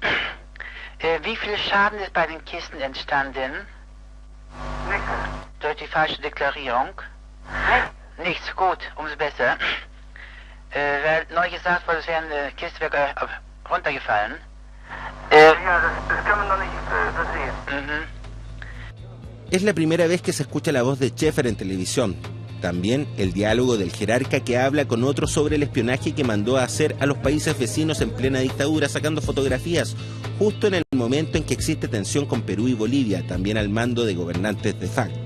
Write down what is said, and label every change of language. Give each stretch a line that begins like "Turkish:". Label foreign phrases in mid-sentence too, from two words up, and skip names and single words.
German: Wie viel Schaden ist bei den Kisten entstanden? Nichts. Durch die falsche Deklarierung? Nichts. Gut, umso besser. Weil neu gesagt wurde, es wäre eine Kiste runtergefallen. Ja, das kann man noch nicht so sehen.
Spanish: Es la primera vez que se escucha la voz de Schaeffer en televisión. También el diálogo del jerarca que habla con otros sobre el espionaje que mandó a hacer a los países vecinos en plena dictadura, sacando fotografías justo en el momento en que existe tensión con Perú y Bolivia, también al mando de gobernantes de facto.